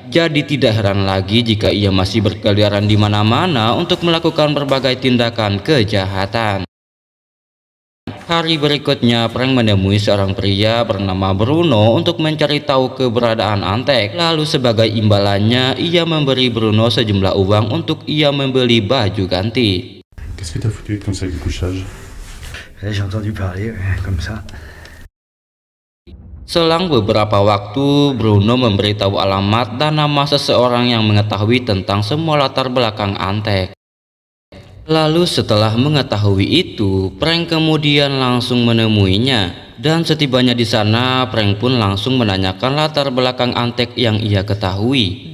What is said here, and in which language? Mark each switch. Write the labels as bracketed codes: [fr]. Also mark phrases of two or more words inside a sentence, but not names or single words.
[id] Jadi tidak heran lagi jika ia masih berkeliaran di mana-mana untuk melakukan berbagai tindakan kejahatan. Hari berikutnya, Frank menemui seorang pria bernama Bruno untuk mencari tahu keberadaan Antek. Lalu sebagai imbalannya, ia memberi Bruno sejumlah uang untuk ia membeli baju ganti. [fr] Qu'est-ce que t'as foutu avec ton sac de couchage? J'ai entendu parler, comme ça. [id] Selang beberapa waktu, Bruno memberitahu alamat dan nama seseorang yang mengetahui tentang semua latar belakang Antek. Lalu setelah mengetahui itu, Frank kemudian langsung menemuinya. Dan setibanya di sana, Frank pun langsung menanyakan latar belakang Antek yang ia ketahui.